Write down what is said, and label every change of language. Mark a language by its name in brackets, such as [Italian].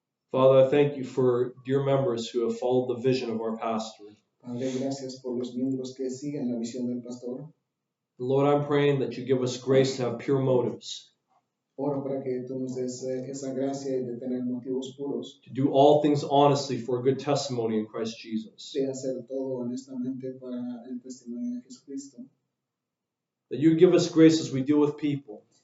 [English] Father, I thank you for dear members who have followed the vision of our pastor. [Spanish] Padre, gracias por los miembros que siguen la visión del pastor. [English] Lord, I'm praying that you give us grace to have pure motives, [Spanish] Oro para que tú nos des esa gracia y de tener motivos puros, [English] to do all things honestly for a good testimony in Christ Jesus. [Spanish] de hacer todo honestamente para el testimonio de Jesucristo. [English] That you give us grace as we deal with people,